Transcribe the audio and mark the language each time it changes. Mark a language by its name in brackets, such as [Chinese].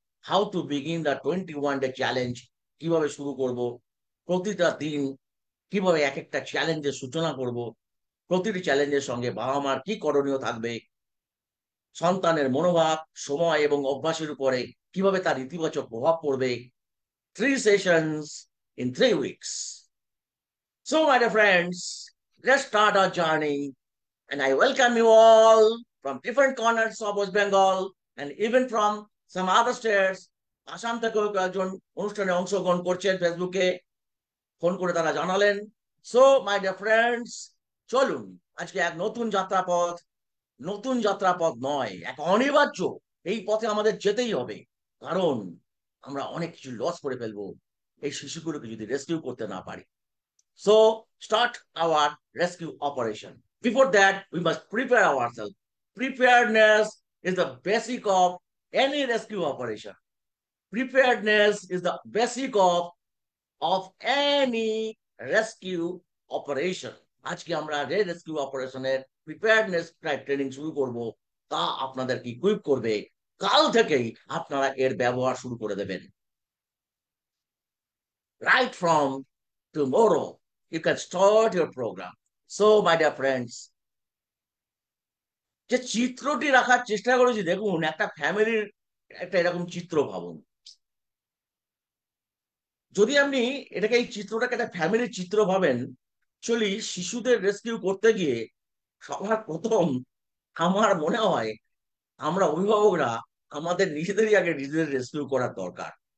[English] how to begin the 21 day challenge, [Bangla] কিভাবে শুরু করব, প্রতিটা দিন কিভাবে এক একটা চ্যালেঞ্জের সূচনা করব, প্রতিটি চ্যালেঞ্জের সঙ্গে বাবা মার কি করণীয় থাকবে, সন্তানের মনোভাব, সময় এবং অভ্যাসের উপরে কিভাবে তার ইতিবাচক প্রভাব পড়বে। [English] 3 sessions in 3 weeks. So, my dear friends, let's start our journey. And I welcome you all from different corners of West Bengal and even from some other states. [Bangla] Assam থেকেও কয়েকজন অনুষ্ঠানে অংশগ্রহণ করছেন, ফেসবুকে ফোন করে তারা জানালেন। [English] so my dear friends, [Bangla] চলুন আজকে এক নতুন যাত্রাপথ নয়, এক অনিবার্য এই পথে আমাদের যেতেই হবে, কারণ আমরা অনেক কিছু লস করে ফেলবো এই শিশুগুলোকে যদি রেস্কিউ করতে না পারি। [English] So start our rescue operation. Before that we must prepare ourselves. Preparedness is the basic of any rescue operation. Preparedness is the basic of any rescue operation. [Bangla] আজকে আমরা রেস্কিউ অপারেশনের প্রিপেয়ারনেস ট্রেনিং শুরু করব, তা আপনাদেরকে ইকুইপ করবে। কাল থেকেই আপনারা এর ব্যবহার শুরু করে দেবেন। [English] Right from tomorrow you can start your program. So my dear friends, [Bangla] যে চিত্রটি রাখার চেষ্টা করেছি, দেখুন একটা ফ্যামিলির একটা এরকম চিত্র ভাবুন। যদি আপনি এটাকে, এই চিত্রটাকে একটা ফ্যামিলির চিত্র ভাবেন, অ্যাকচুয়ালি শিশুদের রেস্কিউ করতে গিয়ে সবার প্রথম আমার মনে হয় আমরা অভিভাবকরা আমাদের নিজেদেরই আগে নিজেদের রেস্কিউ করার দরকার।